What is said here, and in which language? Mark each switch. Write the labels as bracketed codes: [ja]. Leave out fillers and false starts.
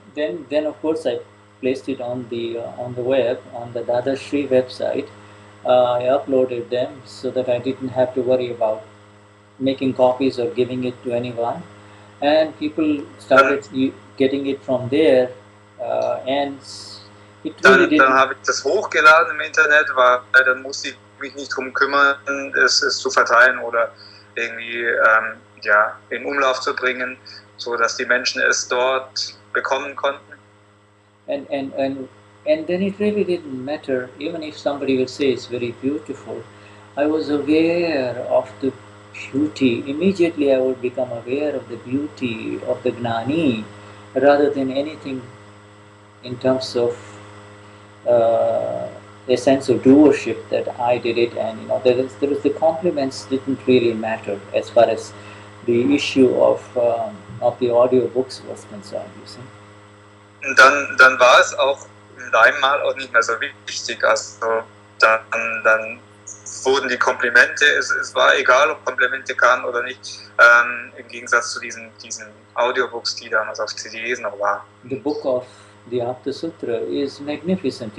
[en] Then of course I placed it on the web, on the Dadashri website. I uploaded them so that I didn't have to worry about making copies or giving it to anyone, and people started getting it from there, and it really [de] Dann [en] didn't. [de] habe ich das hochgeladen im Internet, weil dann musste ich mich nicht drum kümmern, es zu verteilen oder irgendwie in Umlauf zu bringen, so dass die Menschen es dort bekommen konnten. [en] And then it really didn't matter, even if somebody would say it's very beautiful. I was aware of the beauty. Immediately I would become aware of the beauty of the Gnani, rather than anything in terms of a sense of doership that I did it, and there was the compliments didn't really matter as far as the issue of the audio books was concerned, you see. [de] Dann war es auch in deinem Mal auch nicht mehr so wichtig. Also dann wurden die Komplimente, es war egal, ob Komplimente kamen oder nicht, im Gegensatz zu diesen Audiobooks, die damals auf CDs noch waren. [en] The book of the Apta Sutra is magnificent.